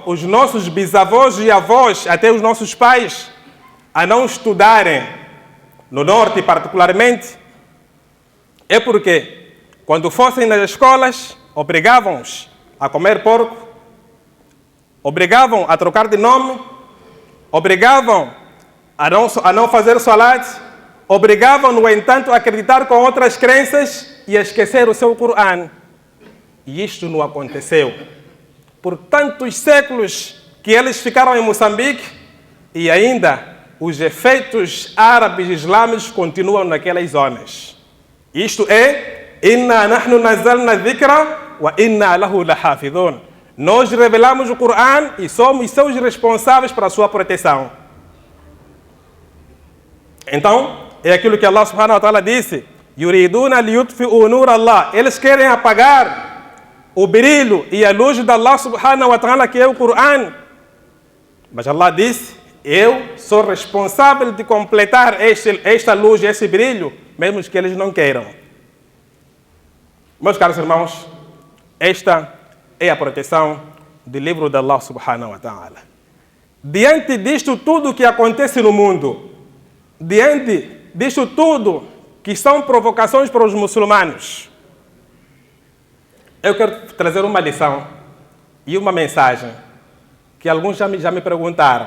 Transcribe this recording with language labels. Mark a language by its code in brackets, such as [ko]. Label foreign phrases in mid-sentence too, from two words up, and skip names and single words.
[pt] os nossos bisavós e avós, até os nossos pais, a não estudarem, no norte particularmente, é porque, quando fossem nas escolas, obrigavam-os a comer porco, obrigavam a trocar de nome, obrigavam a não fazer salat, obrigavam, no entanto, a acreditar com outras crenças e a esquecer o seu Corão. E isto não aconteceu. Por tantos séculos que eles ficaram em Moçambique e ainda os efeitos árabes e islâmicos continuam naquelas zonas. Isto é, [ar] إنا نحن نزلنا الذكر وإنا له لحافظون. [pt] Nós revelamos o Corão e somos seus responsáveis para a sua proteção. Então, é aquilo que Allah [ar] سبحانه وتعالى [pt] disse: [ar] يريدون ليطفئوا نور الله. [pt] Eles querem apagar o brilho e a luz de Allah [ar] سبحانه وتعالى, [pt] que é o Corão. Mas Allah disse: eu sou responsável de completar esta luz, esse brilho, mesmo que eles não queiram. Meus caros irmãos, esta é a proteção do livro de Allah [ar] سبحانه وتعالى. [pt] Diante disto tudo que acontece no mundo, diante disto tudo que são provocações para os muçulmanos, eu quero trazer uma lição e uma mensagem que alguns já me perguntaram.